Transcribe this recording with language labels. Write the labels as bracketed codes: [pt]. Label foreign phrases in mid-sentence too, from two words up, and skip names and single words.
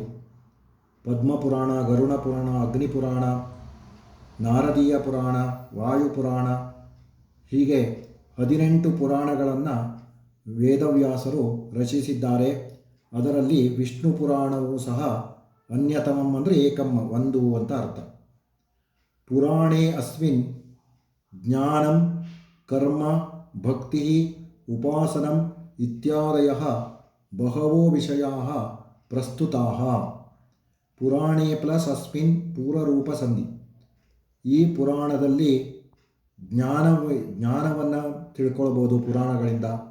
[kn] ಪದ್ಮಪುರಾಣ, ಗರುಡ ಪುರಾಣ, ಅಗ್ನಿಪುರಾಣ, ನಾರದೀಯ ಪುರಾಣ, ವಾಯುಪುರಾಣ, ಹೀಗೆ 18 ಪುರಾಣಗಳನ್ನು ವೇದವ್ಯಾಸರು ರಚಿಸಿದ್ದಾರೆ. ಅದರಲ್ಲಿ ವಿಷ್ಣು ಪುರಾಣವು ಸಹ ಅನ್ಯತಮಂ ಅಂದರೆ ಏಕಂ, ಒಂದು ಅಂತ ಅರ್ಥ. [sa] ಪುರಾಣೇ ಅಸ್ಮಿನ್ ಜ್ಞಾನಂ ಕರ್ಮ ಭಕ್ತಿ ಉಪಾಸನಂ ಇತ್ಯಾದಯಃ ಬಹವೋ ವಿಷಯಾಃ ಪ್ರಸ್ತುತಾಃ. ಪುರಾಣೇ ಪ್ಲಸ್ ಅಸ್ಮಿನ್ ಪೂರ್ವರೂಪ ಸಂಧಿ. [kn] ಈ ಪುರಾಣದಲ್ಲಿ ಜ್ಞಾನವನ್ನು ತಿಳ್ಕೊಳ್ಬೋದು ಪುರಾಣಗಳಿಂದ.